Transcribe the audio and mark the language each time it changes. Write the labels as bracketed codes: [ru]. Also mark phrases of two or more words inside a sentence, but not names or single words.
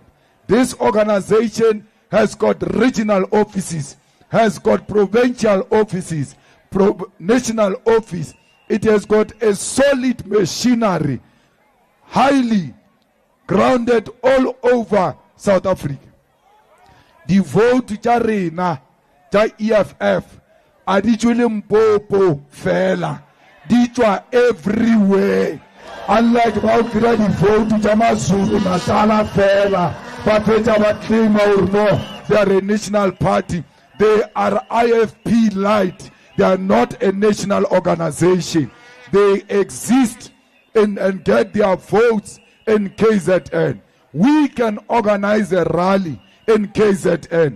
[en] This organization has got regional offices, has got provincial offices, national office. It has got a solid machinery, highly grounded all over South Africa. The vote [nso] tja rena tja EFF a di tswe Limpopo fela, di tswa everywhere. Unlike ba o kry di vote tja maZulu Natal fela, ba fetsa ba [en] claim or no, they are a national party. They are IFP light. They are not a national organization. They exist and get their votes in KZN. We can organize a rally in KZN.